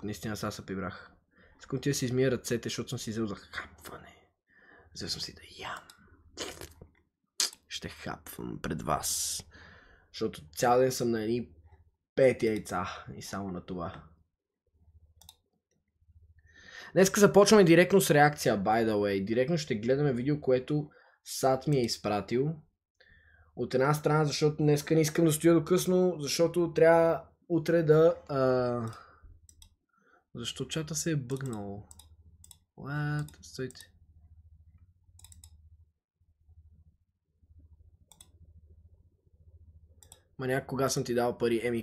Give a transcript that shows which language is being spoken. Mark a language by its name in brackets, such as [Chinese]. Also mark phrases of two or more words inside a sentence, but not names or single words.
[Bulgarian] Наистина сега се прибрах. Искам ти да си измия ръцете, защото съм си взел за хапване. Взел съм си да ям. Ще хапвам пред вас. Защото цял ден съм на едни 5 яйца. И само на това. Днеска започваме директно с реакция, [English] by the way. [Bulgarian] Директно ще гледаме видео, което Сад ми е изпратил. От една страна, защото днеска не искам да стоя до късно, защото трябва утре да... Защо чата се е бъгнал? What? Стойте. Маняк, кога съм ти дал пари?